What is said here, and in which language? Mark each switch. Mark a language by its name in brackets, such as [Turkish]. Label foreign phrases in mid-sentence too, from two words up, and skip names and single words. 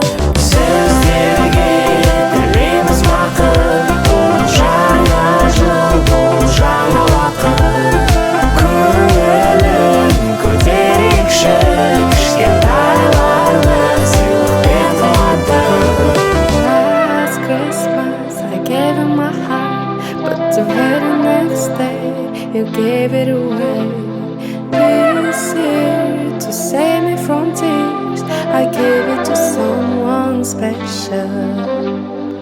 [Kazakh] Сіздерге тілейміз бақыт, бұл жаңа жыл, бұл жаңа уақыт. Көңілін көтерейікші, кішкентайларды сыйлықпен қуатып. [English] Last Christmas I gave you my heart, but the very next day you gave it away. This year, to save me from tears, I gave it to someone special.